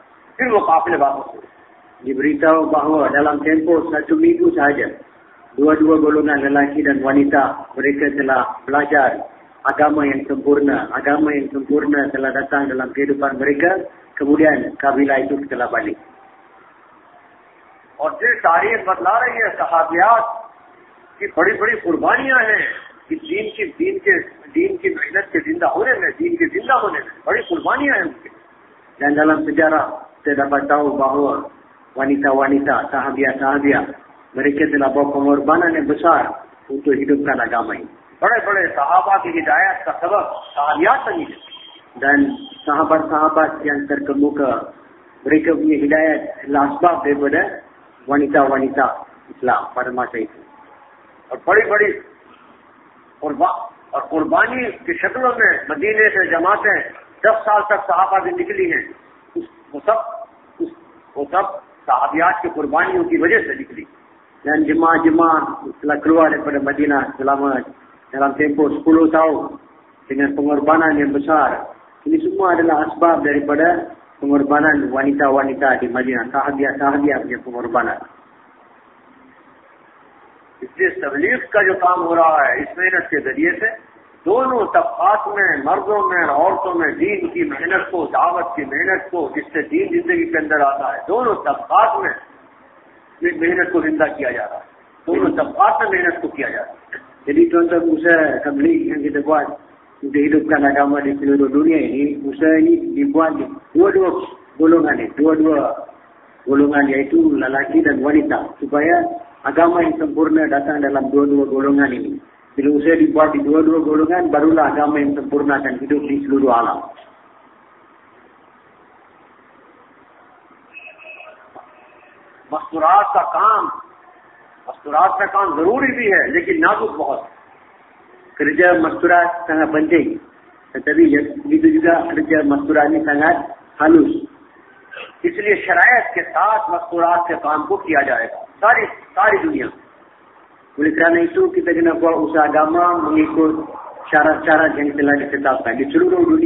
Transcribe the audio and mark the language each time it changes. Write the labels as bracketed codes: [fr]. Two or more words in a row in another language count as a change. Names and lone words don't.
[ur] پھر وہ قافلے واپس ہوئے. [ms] Diberitahu bahawa dalam tempoh 1 minggu sahaja, dua-dua golongan lelaki dan wanita mereka telah belajar agama yang sempurna. Agama yang sempurna telah datang dalam kehidupan mereka, kemudian kabilah itu telah balik. [ur] اور پھر تاریخ بتلا رہی ہے صحابیات کی بڑی قربانیاں ہیں کہ دین کی محنت کے زندہ ہونے میں، دین کے زندہ ہونے میں بڑی قربانیاں ہیں ان کی. [ms] Dan dalam sejarah kita dapat tahu bahawa wanita-wanita, sahabiah-sahabiah mereka telah bawa pengorbanan yang besar untuk hidupkan agama ini. [ur] بڑے صحابہ کی ہدایت کا سبب صحابیات بنی ہے. [ms] Dan sahabat-sahabat yang terkemuka mereka punya hidayat adalah sebab daripada wanita-wanita Islam pada masa itu. [ur] اور بڑی قربانی کی شکلوں میں مدینے سے جماعتیں 10 سال تک صحابہ کی نکلی ہیں. وہ سب صحابیات کی قربانیوں کی وجہ سے نکلی. [ms] Dan jemaah-jemaah telah keluar daripada Madinah dalam tempoh 10 tahun dengan pengorbanan yang besar. Ini semua adalah asbab daripada pengorbanan wanita-wanita di Madinah, sahabiah-sahabiah punya pengorbanan. [ur] اس لیے تبلیغ کا جو کام ہو رہا ہے اس محنت کے ذریعے سے دونوں طبقات میں، مردوں میں اور عورتوں میں دین کی محنت کو، دعوت کی محنت کو، جس سے دین زندگی کے اندر آتا ہے، دونوں طبقات میں محنت کو زندہ کیا جا رہا ہے. دونوں طبقات میں محنت کو کیا جا رہا ہے. [ms] Jadi tuan-tuan usaha tabligh yang kita buat untuk hidupkan agama di seluruh dunia ini, usaha ini dibuat di dua-dua golongan iaitu lelaki dan wanita, supaya agama yang sempurna datang dalam dua-dua golongan ini. Bila usaha dibuat di dua-dua golongan, barulah agama yang sempurna akan hidup di seluruh alam. [ur] مستورات کا کام ضروری بھی ہے لیکن نازک بہت. [ms] Kerja masturat sangat penting, tetapi begitu juga kerja masturat ini sangat halus. [ur] اس لیے شرائط کے ساتھ مستورات کے کام کو کیا جائے گا ساری دنیا. [ms] Oleh kerana itu kita kena buat usaha agama mengikut syarat-syarat yang telah ditetapkan di seluruh dunia.